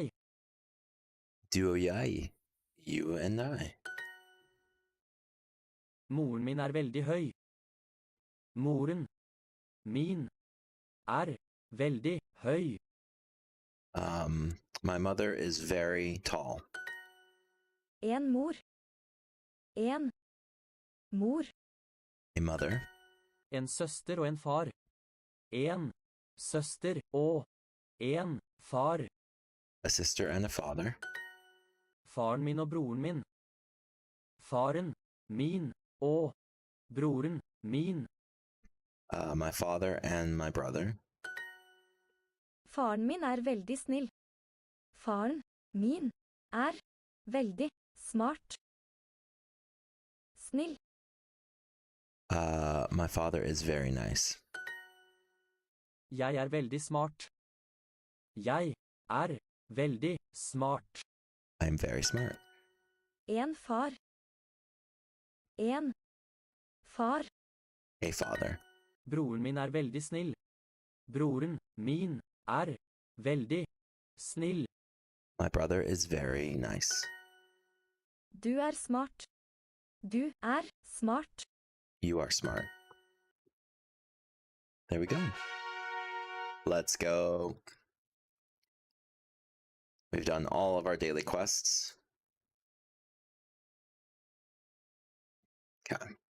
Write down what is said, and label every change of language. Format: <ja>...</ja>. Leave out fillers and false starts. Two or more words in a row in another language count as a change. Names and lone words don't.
<no>Du og jeg.</no> <en>You and I.</en> <no>Moren min er veldig høy. Moren min er veldig høy.</no> <en>My mother is very tall.</en> <no>En mor. En mor.</no> <en>A mother.</en> <no>En søster og en far. En søster og en far.</no> <en>A sister and a father.</en> <no>Faren min og broren min. Faren min og broren min.</no> <en>My father and my brother.</en> <no>Faren min er veldig snill. Faren min er veldig smart. Snill.</no> <en>My father is very nice.</en> <no>Jeg er veldig smart. Jeg er veldig smart.</no> <en>I'm very smart.</en> <no>En far. En far.</no> <en>A father.</en> <no>Broren min er veldig snill. Broren min er veldig snill.</no> <en>My brother is very nice.</en> <no>Du er smart. Du er smart.</no> <en>You are smart. There we go. Let's go. We've done all of our daily quests. Okay.</en>